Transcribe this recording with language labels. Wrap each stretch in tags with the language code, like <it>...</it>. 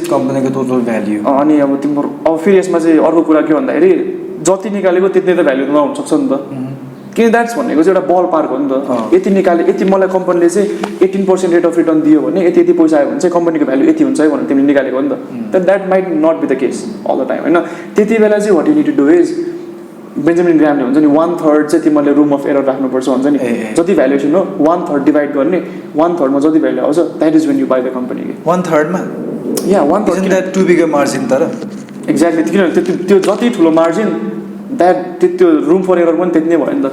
<ne>कम्पनीको total value. अनि अब तिम्रो अब फेरि यसमा चाहिँ अर्को कुरा के भन्दाखेरि जति निकालेको त्यति नै त भ्याल्यु नहुनसक्छ नि त। किन द्याट्स भनेको चाहिँ एउटा बल पार्क हो नि त। यति निकाले यति मलाई कम्पनीले चाहिँ 18% रेट अफ रिटर्न दियो भने यति पैसा आयो भने चाहिँ कम्पनीको भ्याल्यु यति हुन्छ है भनेर तिमीले निकालेको हो नि त।</ne> <en>That might not be the case all the time होइन।</en> <ne>त्यति बेला चाहिँ</ne> <en>what you need to do is</en> <ne>Benjamin ग्रामले हुन्छ नि 1/3 चाहिँ तिमीले रुम अफ एरर राख्नुपर्छ भन्छ नि। जति भ्यालुएसन हो 1/3 डिभाइड गर्ने, 1/3 मा जति भ्यालु आउँछ</ne> <en>That is when you buy the company.</en> <ne>1/3 मा या 1/3</ne> <en>That to big margin तर exactly.</en> <ne>किनभने त्यो जति ठुलो मार्जिन द्याट त्यो रुम फर एरर पनि त्यति नै भयो नि त।</ne>